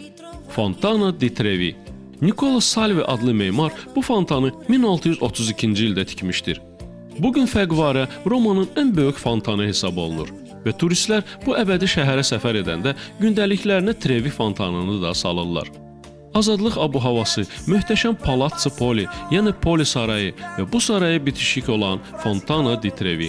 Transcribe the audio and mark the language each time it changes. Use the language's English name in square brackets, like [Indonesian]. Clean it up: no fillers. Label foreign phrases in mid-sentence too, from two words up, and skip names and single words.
[Azerbaijani] Fontana di Trevi. Nicola Salvi adlı memar bu fontanı 1632-ci ildə tikmişdir. Bugün fəqvarə Romanın ən böyük fontanı hesab olunur və turistlər bu əbədi şəhərə səfər edəndə gündəliklərinə Trevi fontanını da salırlar. Azadlıq abu-havası, möhtəşəm Palazzo Poli, yəni Poli sarayı və bu saraya bitişik olan Fontana di Trevi.